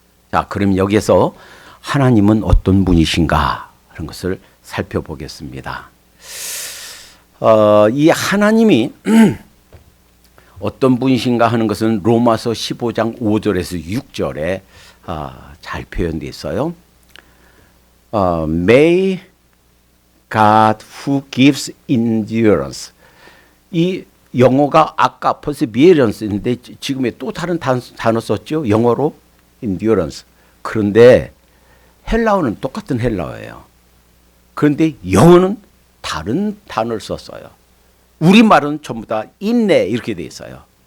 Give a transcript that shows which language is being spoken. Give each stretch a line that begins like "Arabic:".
Korean: 자, 그럼 여기에서 하나님은 어떤 분이신가 하는 것을 살펴보겠습니다. 이 하나님이 어떤 분이신가 하는 것은 로마서 15장 5절에서 6절에 잘 표현되어 있어요.
English: May God who gives endurance.
Korean: 이 영어가 아까 perseverance인데 지금에 또 다른 단어 썼죠. 영어로 endurance. 그런데 헬라어는 똑같은 헬라어예요. 그런데 영어는 다른 단어를 썼어요. 우리말은 전부 다 인내 이렇게 돼 있어요.